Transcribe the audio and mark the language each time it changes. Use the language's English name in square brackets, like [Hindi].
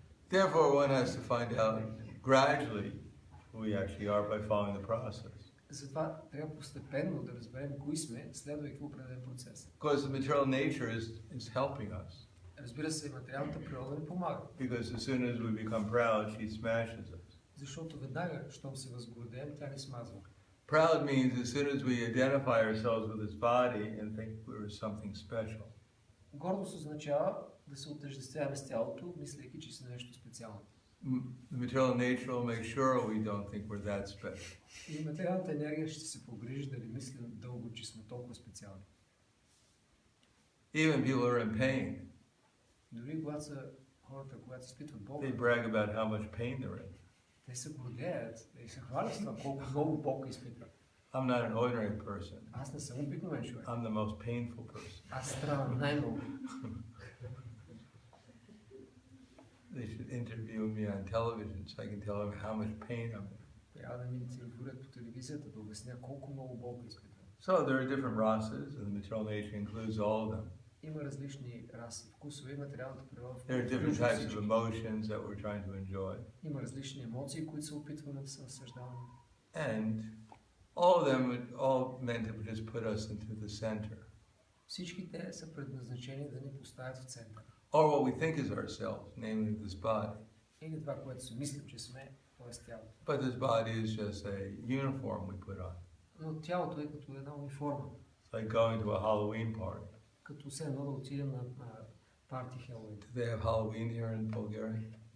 [English] Therefore, one has to find out gradually who we actually are by following the process. [Bulgarian] Затова трябва постепенно да разберем кои сме, следвайки определен процес. [English] Because the material nature is helping us. [Bulgarian] Разбира се, материалната природа ни помага. [English] Because as soon as we become proud, she smashes us. [Bulgarian] Защото веднага, щом се възгордеем, тя ни смазва. [English] Proud means as soon as we identify ourselves with this body and think we're something special. [Bulgarian] Гордост означава да се отъждествяваме с тялото, мислейки, че сме нещо специално. [English] The material nature will make sure we don't think we're that special. [Bulgarian] И материалната енергия ще се погрижи да не мислим дълго, че сме толкова специални. [English] Even people who are in pain, [Bulgarian] Дори когато са хората, когато изпитват болка, [English] they brag about how much pain they're in. [Bulgarian] те се гордеят и се хвалят с това, колко много болка изпитват. [English] I'm not an ordinary person. [Bulgarian] Аз не съм обикновен човек. [English] I'm the most painful person. [Bulgarian] Аз страдам най-много. [English] They should interview me on television so I can tell them how much pain I'm in. [Bulgarian] Трябва да ми интервюрат по телевизията, да обясня колко много болка изпитвам. [English] So there are different rases, and the material nature includes all of them. [Bulgarian] Има различни раси, вкусове и материалната природа. [English] There are different types of emotions that we're trying to enjoy. [Bulgarian] Има различни емоции, които се опитваме да се наслаждаваме. [English] And all of them are all meant to just put us into the center. [Bulgarian] Всички те са предназначени да ни поставят в център. [English] Or what we think is ourselves, namely this body. [Bulgarian] Или това, което си мислим, че сме, т.е. тялото. [English] But this body is just a uniform we put on. [Bulgarian] Но тялото е като една униформа. [English] It's like going to a Halloween party. [Bulgarian] Като все едно да отидем на парти Хелоуин. [English] Do they have Halloween here in Bulgaria?